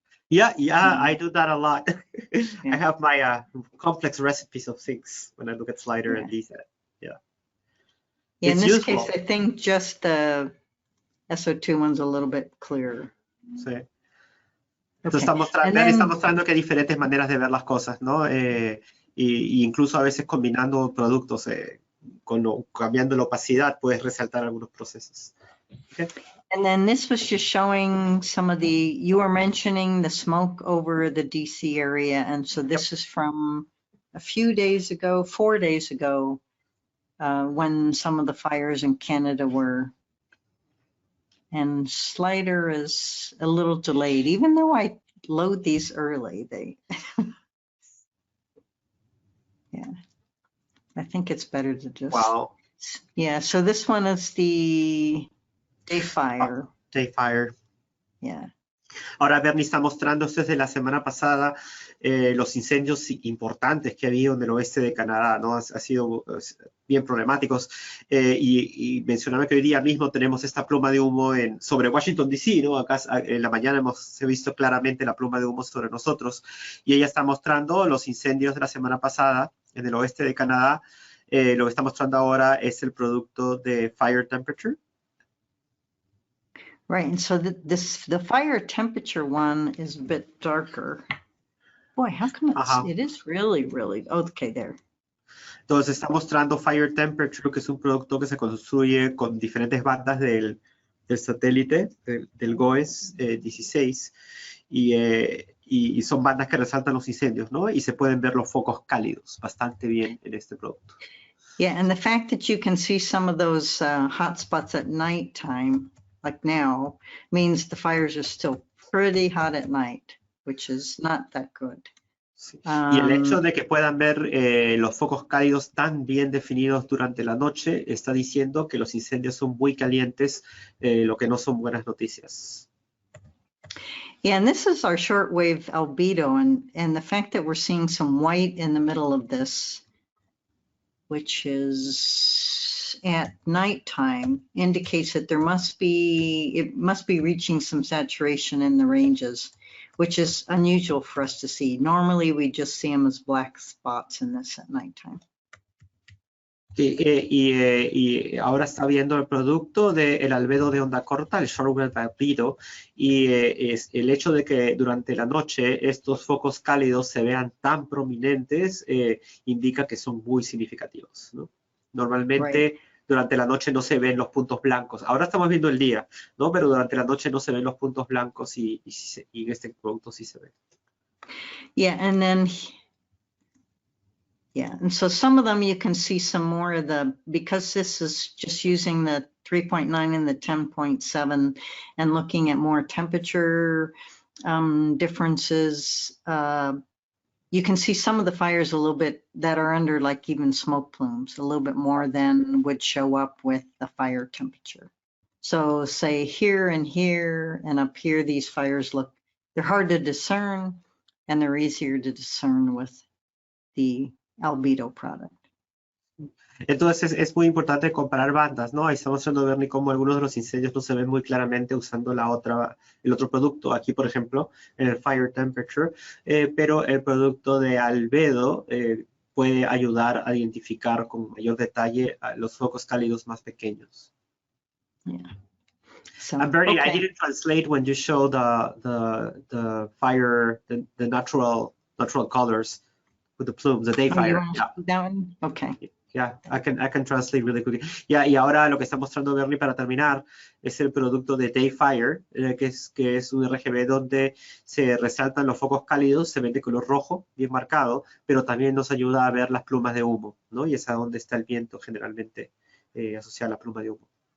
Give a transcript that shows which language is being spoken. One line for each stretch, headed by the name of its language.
English: Yeah, I do that a lot. I have my complex recipes of things when I look at slider and these. Yeah, It's in this useful. case, I think just the SO2 one's a little bit clearer.
Spanish: Sí. Entonces
English: Okay.
Spanish: está mostrando que hay diferentes maneras de ver las cosas, ¿no? Y incluso a veces combinando productos, cambiando la opacidad, puedes resaltar algunos procesos.
English: Okay. And then this was just showing some of you were mentioning the smoke over the DC area. And so this is from a few days ago, 4 days ago, when some of the fires in Canada were. And slider is a little delayed, even though I load these early, yeah, I think it's better to just. Wow. Yeah, so this one is the day fire. Day fire. Yeah.
Spanish: Ahora Bernie está mostrando desde la semana pasada los incendios importantes que ha habido en el oeste de Canadá, ¿no? Ha sido bien problemáticos y mencionaba que hoy día mismo tenemos esta pluma de humo sobre Washington DC, ¿no? Acá en la mañana hemos visto claramente la pluma de humo sobre nosotros y ella está mostrando los incendios de la semana pasada en el oeste de Canadá. Lo que está mostrando ahora es el producto de fire temperature.
English: Right, and so the fire temperature one is a bit darker. Boy, how come it is really, really, okay, there.
Spanish: Entonces está mostrando Fire Temperature, que es un producto que se construye con diferentes bandas del satélite, del GOES 16, y son bandas que resaltan los incendios, ¿no? Y se pueden ver los focos cálidos bastante bien en este producto.
English: Yeah, and the fact that you can see some of those hotspots at nighttime, like now, means the fires are still pretty hot at night, which is not that good.
Spanish: Sí. Y el hecho de que puedan ver los focos cálidos tan bien definidos durante la noche está diciendo que los incendios son muy calientes, lo que no son buenas noticias.
English: Yeah, and this is our shortwave albedo, and the fact that we're seeing some white in the middle of this, which is at nighttime, indicates that it must be reaching some saturation in the ranges, which is unusual for us to see. Normally, we just see them as black spots in this at nighttime.
Spanish: Y ahora está viendo el producto del albedo de onda corta, el shortwave albedo, y es el hecho de que durante la noche estos focos cálidos se vean tan prominentes indica que son muy significativos, ¿no? Normalmente durante la noche no se ven los puntos blancos. Ahora estamos viendo el día, ¿no? Pero durante la noche no se ven los puntos blancos y en este producto sí se ven.
English: Yeah, and then yeah, and so some of them you can see some more of the, because this is just using the 3.9 and the 10.7 and looking at more temperature differences, you can see some of the fires a little bit that are under like even smoke plumes, a little bit more than would show up with the fire temperature. So say here and up here, these fires look, they're hard to discern and they're easier to discern with the albedo product.
Spanish: Entonces es muy importante comparar bandas, ¿no? Ahí estamos mostrando, Bernie, cómo algunos de los incendios no se ven muy claramente usando el otro producto. Aquí, por ejemplo, en el Fire Temperature, pero el producto de albedo puede ayudar a identificar con mayor detalle los focos cálidos más pequeños.
English: Yeah. So, And Bernie, okay. I didn't translate when you show the fire, the natural colors with the plumes, the day fire. Yeah. That one? Okay. Yeah, I can translate really quickly.
Spanish: Yeah, y ahora lo que está mostrando Bernie para terminar es el producto de Day Fire, que es un RGB donde se resaltan los focos cálidos, se ven de color rojo, bien marcado, pero también nos ayuda a ver las plumas de humo, ¿no? Y es a donde está el viento generalmente asociado a la pluma de humo.